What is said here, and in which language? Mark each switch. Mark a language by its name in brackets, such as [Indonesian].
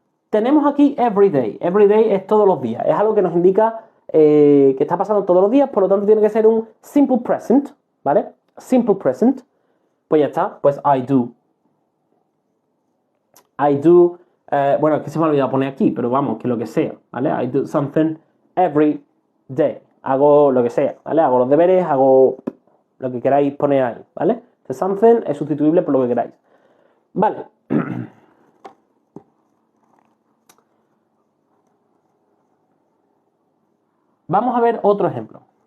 [Spanish] Tenemos aquí every day. Every day es todos los días. Es algo que nos indica que está pasando todos los días, por lo tanto tiene que ser un simple present, ¿vale? Simple present. Pues ya está. Pues [English] I do. I do. [Spanish] Bueno, es que se me ha olvidado poner aquí, pero vamos, que lo que sea, ¿vale? [English] I do something every day. [Spanish] Hago lo que sea, ¿vale? Hago los deberes, hago lo que queráis poner ahí, ¿vale? The something es sustituible por lo que queráis. Vale. Vamos a ver otro ejemplo.